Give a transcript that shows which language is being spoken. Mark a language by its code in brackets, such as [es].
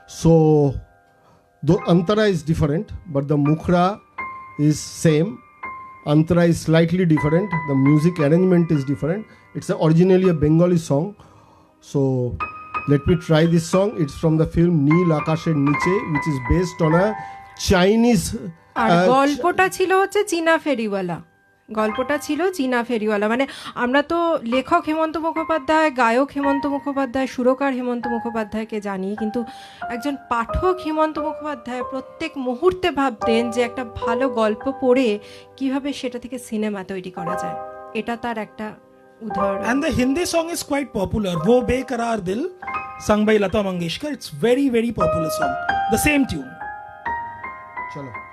[en] So the Antara is different, but the Mukhra is same. Antara is slightly different. The music arrangement is different. It's originally a Bengali song. So let me try this song. It's from the film Neel Akasher Niche, which is based on a Chinese. [bn] আর গল্পটা ছিল হচ্ছে চীনা ফেরিওয়ালা, গল্পটা ছিল চীনা ফেরিওয়ালা। মানে আমরা তো লেখক হেমন্ত মুখোপাধ্যায়, গায়ক হেমন্ত মুখোপাধ্যায়, সুরকার হেমন্ত মুখোপাধ্যায়কে জানি, কিন্তু একজন পাঠক হেমন্ত মুখোপাধ্যায় প্রত্যেক মুহূর্তে ভাবতেন যে একটা ভালো গল্প পড়ে কিভাবে সেটা থেকে সিনেমা তৈরি করা যায়। এটা তার একটা উদাহরণ। [en] And the Hindi song is quite popular. Wo Bekarar Dil, sung by Lata Mangeshkar. It's very, very popular song. The same tune. [hi] Chalo.